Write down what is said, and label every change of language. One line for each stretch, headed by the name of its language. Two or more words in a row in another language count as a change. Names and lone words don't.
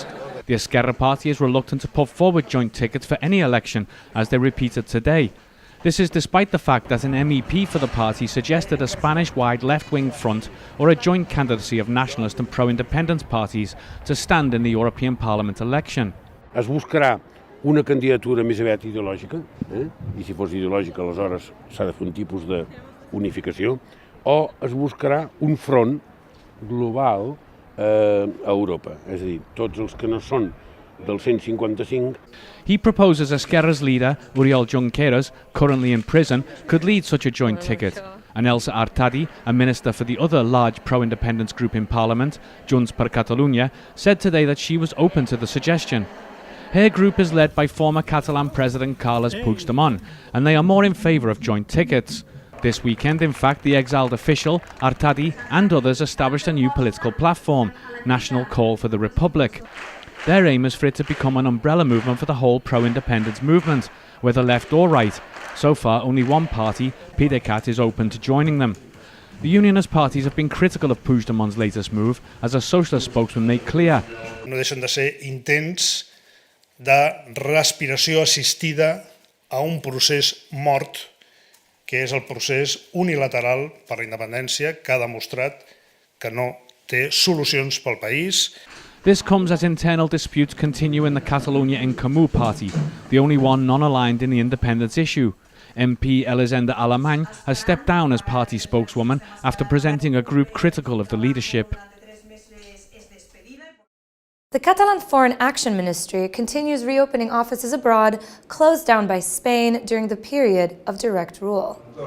English: The Esquerra party is reluctant to put forward joint tickets for any election, as they repeated today. This is despite the fact that an MEP for the party suggested a Spanish-wide left-wing front or a joint candidacy of nationalist and pro-independence parties to stand in the European Parliament election.
Catalan: Es buscarà una candidatura més aviat ideològica, i si fos ideològica aleshores s'ha de fer un tipus d'unificació, o es buscarà un front global a Europa, és a dir, tots els que no són del 155.
English: He proposes Esquerra's leader, Oriol Junqueras, currently in prison, could lead such a joint ticket. And Elsa Artadi, a minister for the other large pro-independence group in Parliament, Junts per Catalunya, said today that she was open to the suggestion. Her group is led by former Catalan President Carles Puigdemont, and they are more in favour of joint tickets. This weekend, in fact, the exiled official, Artadi, and others established a new political platform, National Call for the Republic. Their aim is for it to become an umbrella movement for the whole pro-independence movement, whether left or right, So far, only one party, PDeCAT, is open to joining them. The unionist parties have been critical of Puigdemont's latest move, as a socialist spokesman made clear.
Catalan: No deixen de ser intents de respiració assistida a un procés mort, que és el procés unilateral per la independència, que ha demostrat que no té solucions pel país.
English: This comes as internal disputes continue in the Catalunya en Comú party, the only one non-aligned in the independence issue. MP Elisenda Alemany has stepped down as party spokeswoman after presenting a group critical of the leadership. The Catalan Foreign Action Ministry continues reopening offices abroad closed down by Spain during the period of direct rule.